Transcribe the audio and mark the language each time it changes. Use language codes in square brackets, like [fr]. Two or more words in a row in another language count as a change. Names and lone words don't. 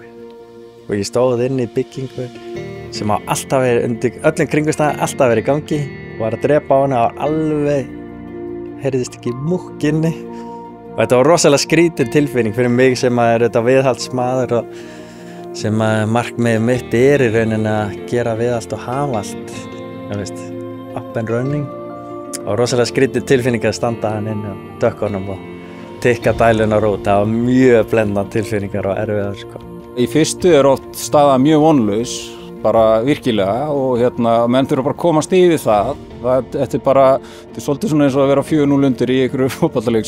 [is] Og ég stóð inn í byggingu sem á alltaf verið, undir öllum kringumstæðum alltaf verið í gangi. Var að drepa á hana og alveg heyrðist ekki múkk inni. Og þetta var rosalega skrítin tilfinning fyrir mig sem er viðhaldsmaður og sem markmiðið mitt í rauninni að gera viðhald og hafa allt, [en] up and running. [is] Og rosalega skrítin tilfinning að standa hann inn á dökkunum og tikka dælunar út. Það var mjög blendandi tilfinningar og erfiðar. Í fyrstu er oft staða mjög vonlaus, bara virkilega og menn þurfa bara að komast yfir það. Þetta er svolítið svona eins og að vera 4-0 undir í einhverju fótboltaleik